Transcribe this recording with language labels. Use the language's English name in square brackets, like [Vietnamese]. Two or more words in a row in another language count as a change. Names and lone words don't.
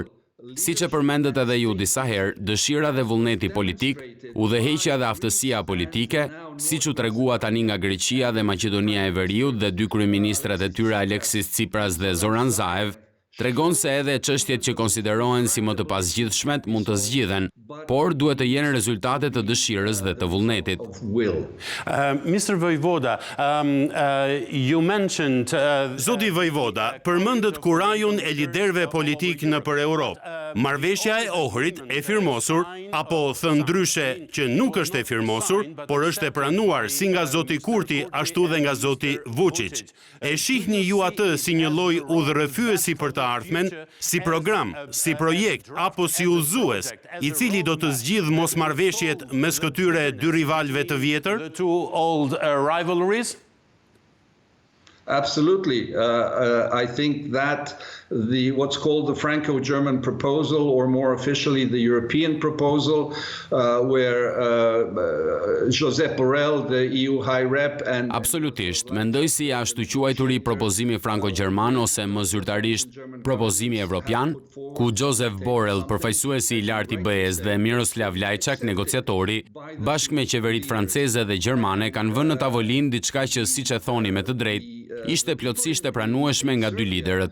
[Albanian] Siç e përmendet edhe ju disa herë, dëshira dhe vullneti politik, udhëheqja dhe aftësia politike, siç u tregua tani nga Greqia dhe Maqedonia e Veriut dhe dy kryeministrat e tyre Aleksis Tsipras dhe Zoran Zaev, tregon se edhe çështjet që konsiderohen si më të pasgjidhshmet mund të zgjidhen, por duhet të jenë rezultate të dëshirës dhe të vullnetit. [English] Mr. Vojvoda, you mentioned... [Albanian] Zoti Vojvoda, përmendët kurajon e liderëve politik në për Europë. Marrëveshja e Ohrit e firmosur, apo thënë ndryshe që nuk është e firmosur, por është e pranuar si nga zoti Kurti, ashtu dhe nga zoti Vučić. E shihni ju atë si një lloj udhërrëfyesi për të ardhmen, si program, si projekt, apo si udhëzues, i cili do të zgjidh mosmarrëveshjet mes këtyre dy rivalëve të vjetër? [English] The two old rivalries? Absolutely. I think that what's called the Franco-German proposal, or more officially the European proposal, where Josep Borrell, the EU High Rep, and [Albanian] Absolutisht, mendoj si ashtu quajturi propozimi franko-gjerman ose më zyrtarisht propozimi evropian, ku Josep Borrell, përfaqësuesi i lartë i BE-s dhe Miroslav Lajçak, negociatori, bashkë me qeveritë franceze dhe gjermane, kanë vënë në tavolinë diçka që, siç e thoni me të drejtë, ishte plotësisht e pranueshme nga dy liderët.